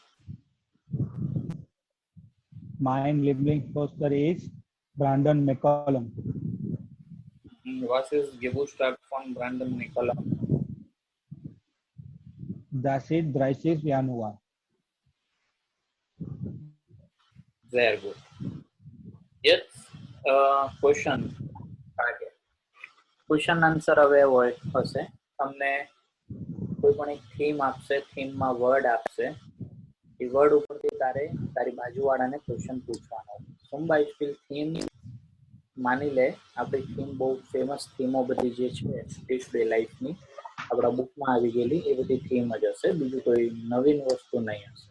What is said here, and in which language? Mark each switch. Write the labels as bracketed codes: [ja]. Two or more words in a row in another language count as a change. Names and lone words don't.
[de] Mein Lieblingsposter ist Brandon McCollum. Was ist Geburtstag von Brandon McCullum? Das ist 30 Januar. Sehr gut. [gu] Jetzt [en] question question answer [gu] હવે હશે તમને કોઈ પણ એક થીમ આપશે, થીમમાં વર્ડ આપશે, એ વર્ડ ઉપરથી તારી બાજુવાળાને ક્વેશ્ચન પૂછવાનો. [de] zum Beispiel [gu] થીમ માની લે આપણી થીમ બહુ ફેમસ થીમો બધી જે છે [en] day to day [gu] લાઈફની આપણા બુકમાં આવી ગયેલી એ બધી થીમ જ હશે, બીજું કોઈ નવીન વસ્તુ નહીં હશે.